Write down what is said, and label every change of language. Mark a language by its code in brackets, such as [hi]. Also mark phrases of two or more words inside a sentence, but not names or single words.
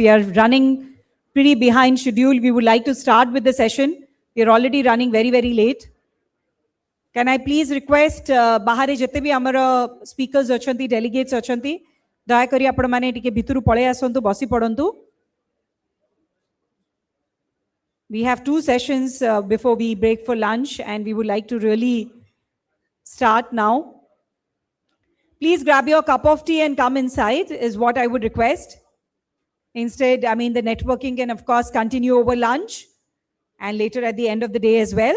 [en] We are running pretty behind schedule. We would like to start with the session. We are already running very, very late. Can I please request [or] ବାହାରେ ଯେତେ ବି ଆମର speakers ଅଛନ୍ତି, delegates ଅଛନ୍ତି, ଦୟାକରି ଆପଣ ମାନେ ଟିକେ ଭିତରୁ ପଳେଇ ଆସନ୍ତୁ, ବସି ପଡ଼ନ୍ତୁ. [en] We have 2 sessions before we break for lunch, and we would like to really start now. Please grab your cup of tea and come inside is what I would request. Instead, I mean, the networking can, of course, continue over lunch and later at the end of the day as well.